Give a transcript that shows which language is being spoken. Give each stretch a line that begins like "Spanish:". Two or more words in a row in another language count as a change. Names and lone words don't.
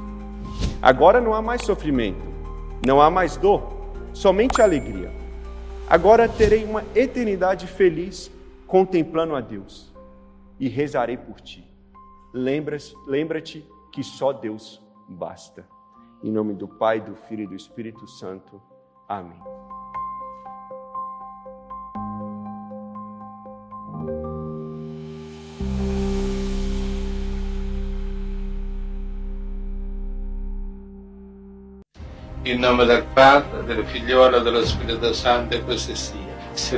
Portuguese: Agora não há mais sofrimento, não há mais dor, somente alegria. Agora terei uma eternidade feliz contemplando a Deus e rezarei por ti. Lembra-te que só Deus basta. Em nome do Pai, do Filho e do Espírito Santo. Amém.
Italian: In nome del Padre, del Figliolo e dello Spirito Santo, e così sia.